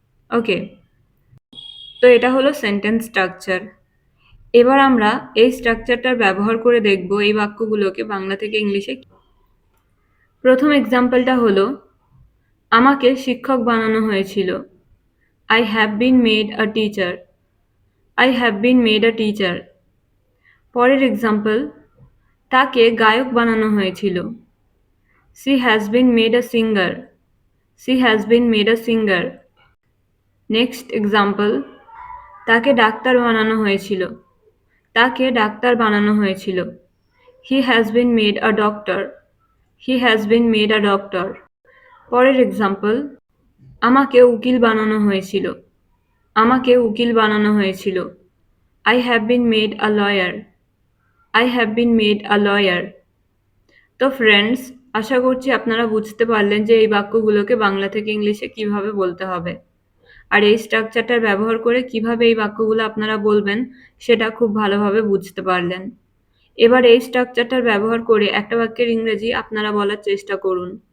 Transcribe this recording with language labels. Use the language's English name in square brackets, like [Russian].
[Bangla] ওকে, তো এটা হলো সেন্টেন্স স্ট্রাকচার। এবার আমরা এই স্ট্রাকচারটার ব্যবহার করে দেখব এই বাক্যগুলোকে বাংলা থেকে ইংলিশে। প্রথম এক্সাম্পলটা হলো, আমাকে শিক্ষক বানানো হয়েছিল। [English] I have been made a teacher. I have been made a teacher. [Bangla] পরের এক্সাম্পল, তাকে গায়ক বানানো হয়েছিল। [English] She has been made a singer. She has been made a singer. [Bangla] Next example, তাকে ডাক্তার বানানো হয়েছিল। তাকে ডাক্তার বানানো হয়েছিল। [English] He has been made a doctor. He has been made a doctor. [Bangla] পরের এক্সাম্পল, আমাকে উকিল বানানো হয়েছিল। আমাকে উকিল বানানো হয়েছিল। [English] I have been made a lawyer. I have been made a lawyer. [Bangla] তো ফ্রেন্ডস, আশা করছি আপনারা বুঝতে পারলেন যে এই বাক্যগুলোকে বাংলা থেকে ইংলিশে কিভাবে বলতে হবে। আর এই স্ট্রাকচারটার ব্যবহার করে কিভাবে এই বাক্যগুলো আপনারা বলবেন সেটা খুব ভালোভাবে বুঝতে পারলেন। এবার এই স্ট্রাকচারটার ব্যবহার করে একটা বাক্যের ইংরেজি আপনারা বলার চেষ্টা করুন।